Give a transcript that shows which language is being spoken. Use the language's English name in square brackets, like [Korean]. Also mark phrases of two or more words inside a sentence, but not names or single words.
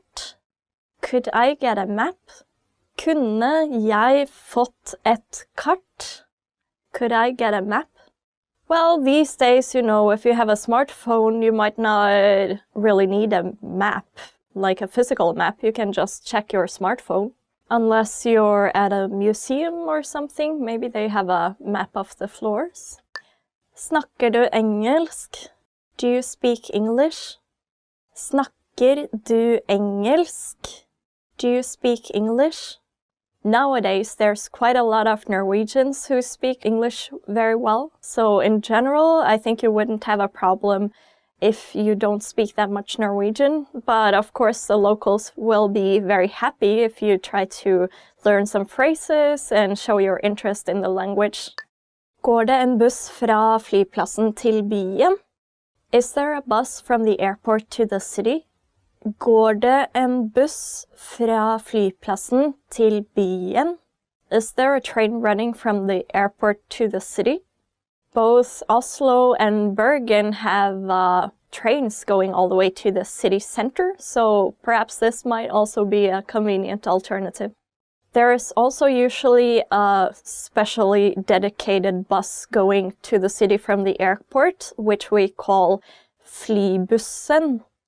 [English] Could I get a map? [Norwegian] Kunne jeg fått et kart? [English] Could I get a map? Well, these days, if you have a smartphone, you might not really need a map, like a physical map. You can just check your smartphone. Unless you're at a museum or something, maybe they have a map of the floors. [Norwegian] Snakker du engelsk? [English] Do you speak English? [Norwegian] Snakker du engelsk? [English] Do you speak English? Nowadays, there's quite a lot of Norwegians who speak English very well. So in general, I think you wouldn't have a problem if you don't speak that much Norwegian. But of course, the locals will be very happy if you try to learn some phrases and show your interest in the language. [Norwegian] Går det en buss fra flyplassen til byen? [English] Is there a bus from the airport to the city? [Norwegian] Går det en buss fra flyplassen til byen? [English] Is there a train running from the airport to the city? Both Oslo and Bergen have trains going all the way to the city center, so perhaps this might also be a convenient alternative. There is also usually a specially dedicated bus going to the city from the airport, which we call flybussen.